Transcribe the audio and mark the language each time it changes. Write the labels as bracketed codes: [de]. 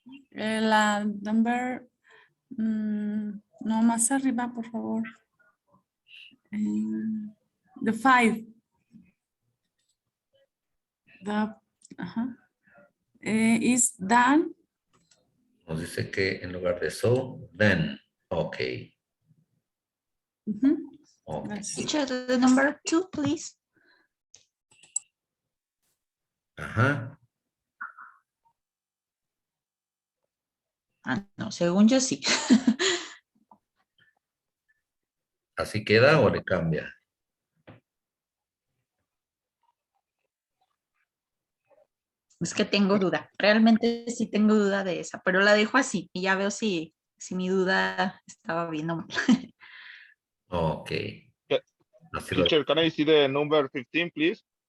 [es] La number, no, más arriba, por favor. [en] The 5. Is done. [es] Nos dice que en lugar de so, then. Okay. Okay. [en] Teacher, the number 2, please. [es] Ah, no, según yo sí. ¿Así queda o le cambia? Es que tengo duda. Realmente sí tengo duda de esa, pero la dejo así y ya veo si mi duda estaba bien o mal. Ok. Yeah. Así lo [en] Teacher, can I see the number 15, please?